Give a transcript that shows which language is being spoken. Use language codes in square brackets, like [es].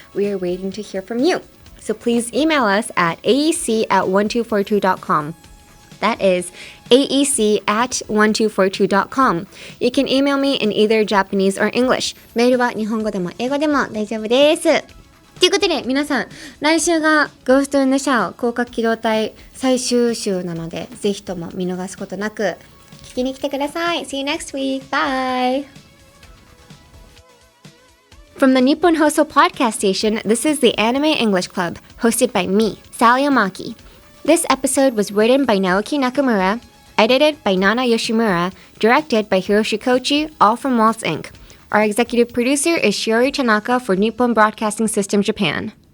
[en] We are waiting to hear from you. So please email us at aec@1242.com. That is aec@1242.com. You can email me in either Japanese or English. [ja] メールは日本語でも英語でも大丈夫です。ということで皆さん、来週が Ghost in the Shell 攻殻機動隊最終週なので、ぜひとも見逃すことなく聞きに来てください。 [en] See you next week. Bye! From the Nippon Hoso Podcast Station, this is the Anime English Club, hosted by me, Sally Amaki. This episode was written by Naoki Nakamura, edited by Nana Yoshimura, directed by Hiroshi Kochi, all from Waltz Inc. Our executive producer is Shiori Tanaka for Nippon Broadcasting System Japan.